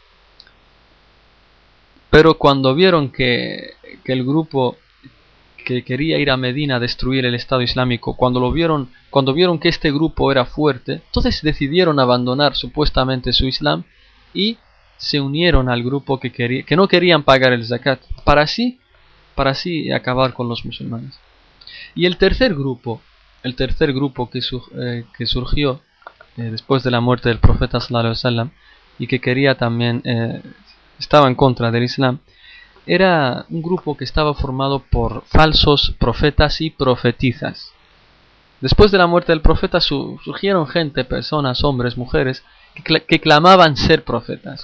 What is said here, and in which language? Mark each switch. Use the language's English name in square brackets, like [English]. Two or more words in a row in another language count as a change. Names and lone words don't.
[Spanish] Pero cuando vieron que el grupo que quería ir a Medina a destruir el Estado Islámico, cuando vieron que este grupo era fuerte, entonces decidieron abandonar supuestamente su Islam y se unieron al grupo que no querían pagar el zakat, para así acabar con los musulmanes. Y el tercer grupo que surgió después de la muerte del profeta [Arabic] صلى الله عليه وسلم [Spanish] y que quería también estaba en contra del Islam, era un grupo que estaba formado por falsos profetas y profetizas. Después de la muerte del profeta surgieron personas, hombres, mujeres que clamaban ser profetas.